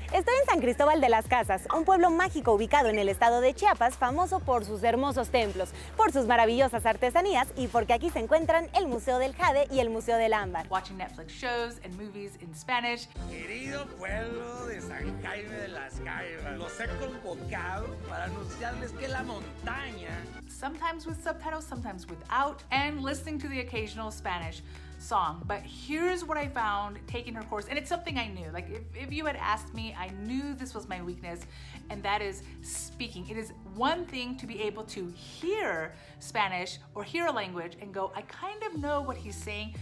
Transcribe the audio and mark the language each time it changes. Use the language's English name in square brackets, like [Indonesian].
[Spanish] Estoy en San Cristóbal de las Casas, un pueblo mágico ubicado en el estado de Chiapas, famoso por sus hermosos templos, por sus maravillosas artesanías y porque aquí se encuentran el Museo del Jade y el Museo del Ámbar. [English] Watching Netflix shows and movies in Spanish. [Spanish] Querido pueblo de San Jaime de las Caibas, los he convocado para anunciarles que la montaña, [English] sometimes with subtitles, sometimes without, and listening to the occasional Spanish song. But here's what I found taking her course, and it's something I knew. Like if you had asked me, I knew this was my weakness, and that is speaking. It is one thing to be able to hear Spanish or hear a language and go, I kind of know what he's saying.